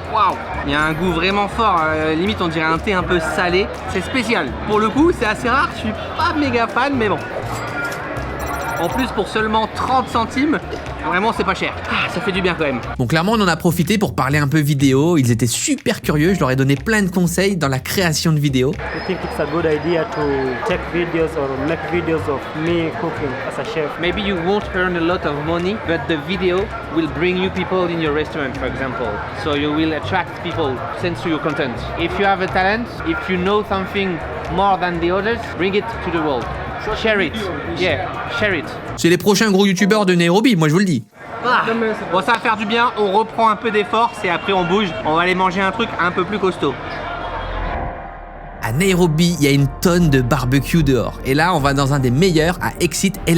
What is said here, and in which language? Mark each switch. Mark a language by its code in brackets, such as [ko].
[fr] Waouh, il y a un goût vraiment fort, limite on dirait un thé un peu salé. C'est spécial. Pour le coup, c'est assez rare, je suis pas méga fan, mais bon. En plus, pour seulement 30 centimes, vraiment c'est pas cher. Ah, ça fait du bien quand même. Bon, clairement, on en a profité pour parler un peu vidéo. Ils étaient super curieux, je leur ai donné plein de conseils dans la création de vidéos. [en] I think it's a good idea to take videos or make videos of me cooking as a chef. Maybe you won't earn a lot of money, but the video will bring you people in your restaurant, for example. So you will attract people thanks to your content. If you have a talent, if you know something more than the others, bring it to the world. Share it. Yeah, share it. [fr] C'est les prochains gros youtubeurs de Nairobi, moi je vous le dis. Ah. Bon, ça va faire du bien, on reprend un peu des forces et après on bouge. On va aller manger un truc un peu plus costaud. À Nairobi, il y a une tonne de barbecue dehors. Et là, on va dans un des meilleurs à Exit 11.